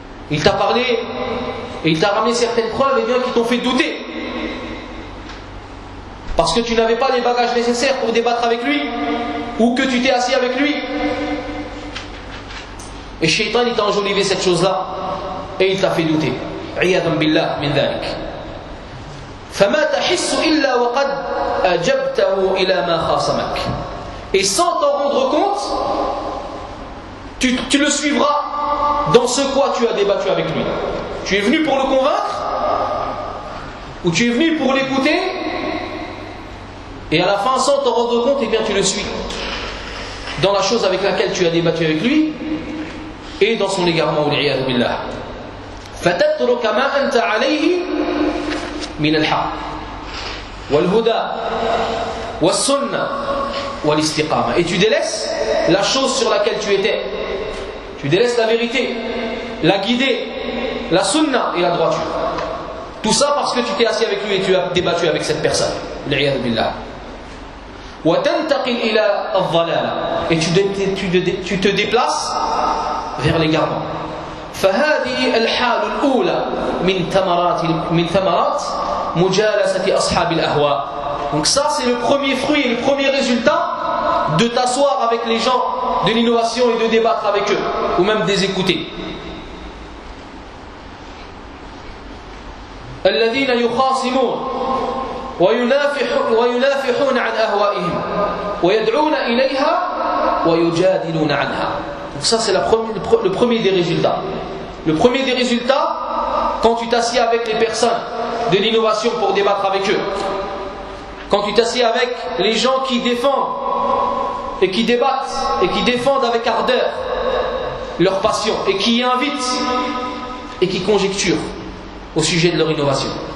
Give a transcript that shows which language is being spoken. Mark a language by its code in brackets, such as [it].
[fr] Il t'a parlé et il t'a ramené certaines preuves et bien qui t'ont fait douter. Parce que tu n'avais pas les bagages nécessaires pour débattre avec lui ou que tu t'es assis avec lui. Et Shaitan, il t'a enjolivé cette chose-là et il t'a fait douter. [ar] عياذا بالله من ذلك. فما تحس إلا وقد أجبته إلى ما خاصمك. [fr] Et sans t'en rendre compte, tu le suivras dans ce quoi tu as débattu avec lui. Tu es venu pour le convaincre, ou tu es venu pour l'écouter, et à la fin, sans t'en rendre compte, eh bien tu le suis dans la chose avec laquelle tu as débattu avec lui, et dans son égarement, [ar] عياذا بالله. فتترك ما أنت عليه من الحق والهدى والسنة والاستقامة. [fr] Et tu délaisses la chose sur laquelle tu étais. Tu délaisses la vérité, la guidée, la sunna et la droiture. Tout ça parce que tu t'es assis avec lui et tu as débattu avec cette personne. [ar] L'iyad billah. وتنتقل إلى الضلالة. [fr] Et tu te déplaces vers l'égarement. [ar] فهذه الحال الأولى من ثمرات مجالسة أصحاب الأهواء. [fr] Donc ça c'est le premier fruit, le premier résultat de t'asseoir avec les gens de l'innovation et de débattre avec eux ou même de les écouter. [ar] الذين يخاصمون وينافحون عن أهوائهم ويدعون إليها ويجادلون عنها. [fr] Donc ça c'est le premier des résultats. Le premier des résultats, quand tu t'assieds avec les personnes de l'innovation pour débattre avec eux, quand tu t'assieds avec les gens qui défendent et qui débattent et qui défendent avec ardeur leur passion et qui y invitent et qui conjecturent au sujet de leur innovation.